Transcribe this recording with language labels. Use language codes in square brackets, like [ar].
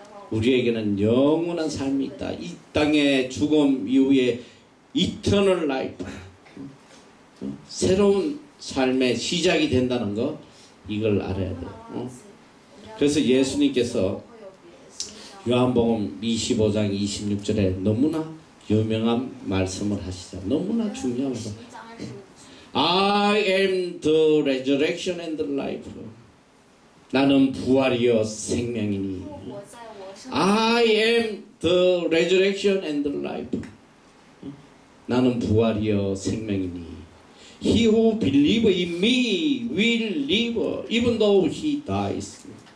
[ko] 우리에게는 영원한 삶이 있다. 이 땅의 죽음 이후에 [en] 이터널 라이프, [ko] 새로운 삶의 시작이 된다는 거, 이걸 알아야 돼요. 그래서 예수님께서 요한복음 25장 26절에 너무나 유명한 말씀을 하시죠. 너무나 중요한 말씀. [en] I am the resurrection and the life. [ko] 나는 부활이요 생명이니. [en] I am the resurrection and the life. [ko] 나는 부활이요 생명이니. [en] He who believes in me will live even though he dies.